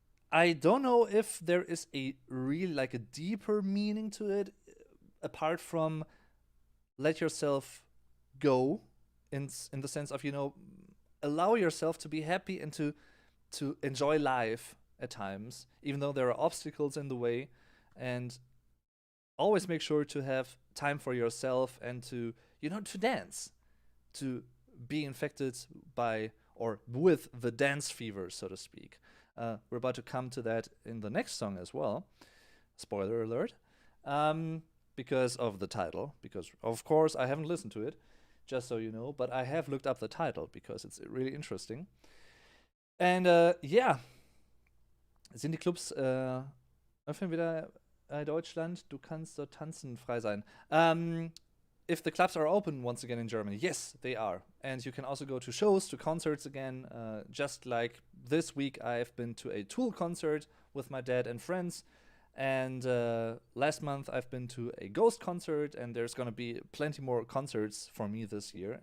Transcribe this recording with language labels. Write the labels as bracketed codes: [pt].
[en] I don't know if there is a really a deeper meaning to it, apart from let yourself go, in the sense of, allow yourself to be happy and to enjoy life at times, even though there are obstacles in the way, and always make sure to have time for yourself and to dance, to be infected by or with the dance fever, so to speak. We're about to come to that in the next song as well. Spoiler alert. Because of the title. Because, of course, I haven't listened to it, just so you know. But I have looked up the title because it's really interesting. And yeah, [de] sind die Clubs öffnen wieder Deutschland? Du kannst dort tanzen, frei sein. [en] If the clubs are open once again in Germany, yes, they are. And you can also go to shows, to concerts again. Just like this week, I've been to a Tool concert with my dad and friends. And last month, I've been to a Ghost concert. And there's going to be plenty more concerts for me this year.